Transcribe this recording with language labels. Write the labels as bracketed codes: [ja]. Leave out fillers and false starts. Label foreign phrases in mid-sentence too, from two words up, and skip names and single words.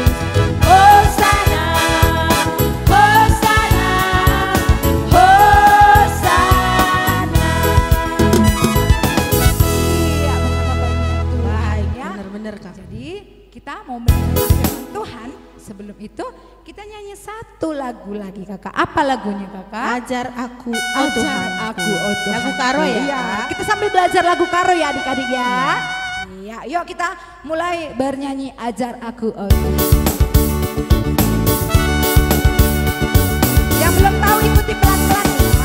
[id] Hosana, Hosana, Hosana. Iya, betapa baiknya Tuhan Baik, ya. benar-benar Kak. Jadi kita mau mendengar firman Tuhan. Sebelum itu kita nyanyi satu lagu lagi Kakak. Apa lagunya Kakak? Ajar aku, oh Ajar Tuhan. aku, oh Tuhan. Lagu Karo ya, Iya, Kak? kita sambil belajar lagu Karo ya adik-adik ya. Iya, yuk kita mulai bernyanyi Ajar Aku Oh Tuhan. Yang belum tahu ikuti pelan-pelan ya.